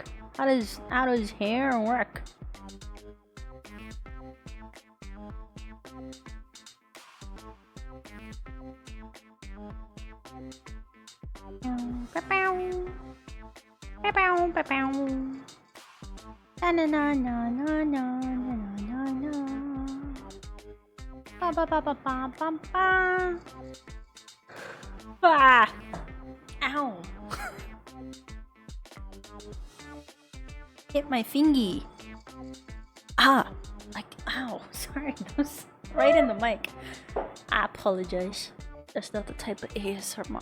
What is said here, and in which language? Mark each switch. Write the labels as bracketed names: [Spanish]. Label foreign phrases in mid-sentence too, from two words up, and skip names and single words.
[English] How does hair work? Na na na na na na na na. Ba ba ba ba ba ba ba. Ah! Ow! Hit my fingy. Ah! Like, ow! Sorry, that was right in the mic. I apologize. That's not the type of ASMR.